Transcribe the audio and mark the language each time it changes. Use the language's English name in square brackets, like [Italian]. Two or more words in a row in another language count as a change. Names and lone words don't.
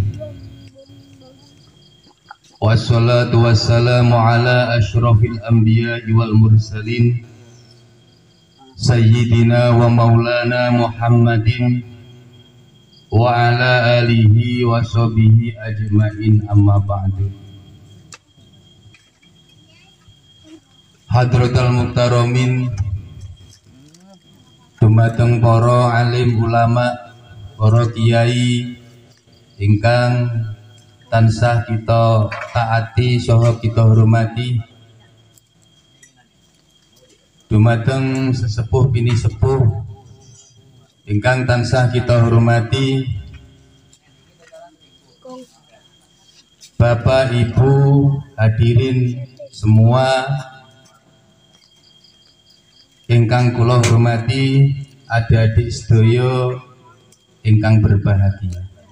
[Arabic] والصلاة والسلام على أشرف الأنبياء والمرسلين سيدنا ومولانا محمد وعلى آله وصحبه أجمعين، أما بعد. حضرة المحترمين, [Javanese] dumateng para alim ulama, para kiai ingkang tansah kita taati saha kita hormati, dumateng sesepuh bini sepuh ingkang tansah kita hormati, [Indonesian] Bapak Ibu hadirin semua [Javanese] ingkang kula hormati, adik-adik sedaya ingkang berbahagia.